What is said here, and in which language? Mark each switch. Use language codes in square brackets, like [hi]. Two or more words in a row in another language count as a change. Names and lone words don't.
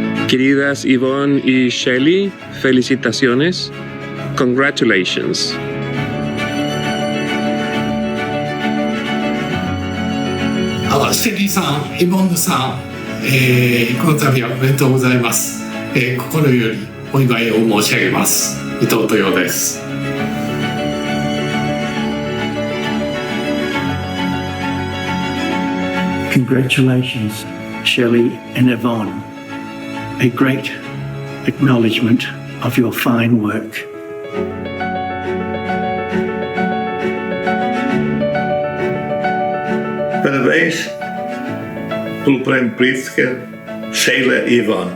[es] Queridas Yvonne y Shelley, felicitaciones. [en] Congratulations. [ja] Shelley さん、イボンヌさん、この度はおめでとうございます。心よりお祝いを申し上げます。伊藤豊です。 [en] Congratulations, Shelley and Yvonne. A great acknowledgement of your fine work. [pt] Parabéns pelo Prémio PRITZKER, Shelley e Yvonne.